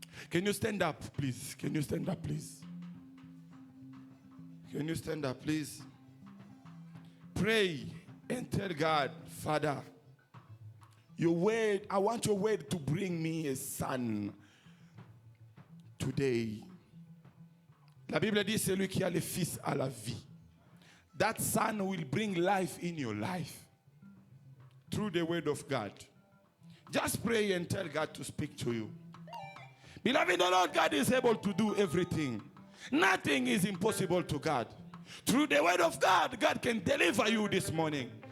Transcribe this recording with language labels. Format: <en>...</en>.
<en>Can you stand up, please? Can you stand up, please? Can you stand up, please? Pray and tell God, Father, Your word, I want your word to bring me a son today.</en> <fr>La Bible dit, celui qui a le fils a la vie.</fr> <en>That son will bring life in your life through the word of God. Just pray and tell God to speak to you. Beloved, the Lord God is able to do everything. Nothing is impossible to God. Through the word of God, God can deliver you this morning.</en>